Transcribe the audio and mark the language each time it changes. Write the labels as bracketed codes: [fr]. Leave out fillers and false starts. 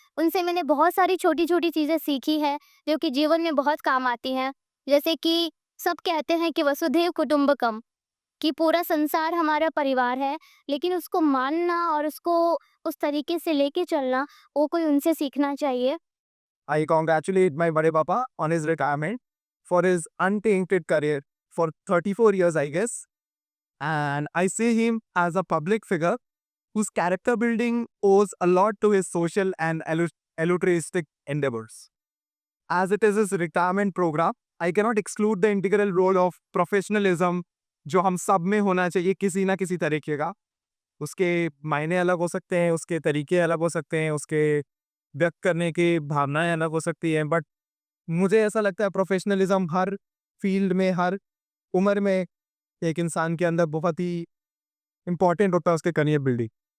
[hi] उनसे मैंने बहुत सारी छोटी छोटी चीज़ें सीखी है जो कि जीवन में बहुत काम आती हैं। जैसे कि सब कहते हैं कि वसुधैव कुटुंबकम, कि पूरा संसार हमारा परिवार है, लेकिन उसको मानना और उसको उस तरीके से लेके चलना वो कोई उनसे सीखना चाहिए। [en] I congratulate my bade papa on his retirement for his untainted career for 34 years, I guess. And I see him as a public figure whose character building owes a lot to his social and altruistic endeavors. As it is his retirement program, I cannot exclude the integral role of professionalism [hi] जो हम सब में होना चाहिए किसी ना किसी तरीके का। उसके मायने अलग हो सकते हैं, उसके तरीके अलग हो सकते हैं, उसके व्यक्त करने की भावनाएं अलग हो सकती हैं, बट मुझे ऐसा लगता है प्रोफेशनलिज्म हर फील्ड में, हर उम्र में एक इंसान के अंदर बहुत ही इम्पोर्टेंट होता है, उसके करियर बिल्डिंग।